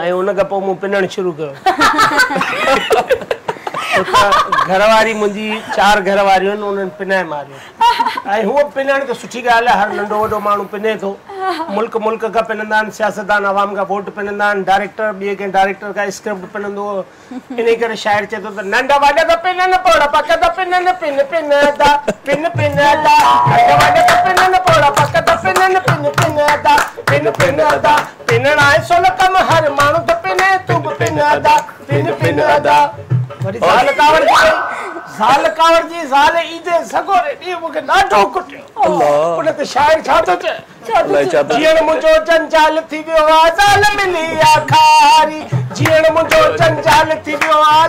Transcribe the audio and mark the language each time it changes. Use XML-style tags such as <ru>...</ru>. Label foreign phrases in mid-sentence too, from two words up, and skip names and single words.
<sd>ऐं उन खां पोइ मूं पिनणु शुरू कयो। घरवारी मुंहिंजी 4 घरवारियूं आहिनि, उन्हनि पिनाए मारियो। ऐं हूअ पिनण त सुठी ॻाल्हि आहे, हर नंढो वॾो माण्हू पिने थो। मुल्क खां पिनंदा आहिनि, सियासतदान आवाम खां वोट पिनंदा आहिनि, डायरेक्टर ॿिए कंहिं डायरेक्टर खां स्क्रिप्ट पिनंदो। इन करे शाइर चए थो त नंढा वॾा त पिननि पोड़ा पक त पिननि पिन पिन दा पिन पिन दा, नंढा वॾा त पिननि पोड़ा पक त पिननि पिन पिन दा पिन पिन दा। पिनण आहे सोल कम, हर माण्हू त पिने, तूं बि पिन दा पिन पिन दा। वरी ज़ाल कावड़ जी ज़ाल ईदे सगोरे ॾींहुं मूंखे ॾाढो कुटियो। उन ते शाइर छा थो चए, जीअण मुंहिंजो जंजाल थी वियो आहे ज़ाल मिली आखारी जीअण मुंहिंजो जंजाल थी वियो आहे</sd>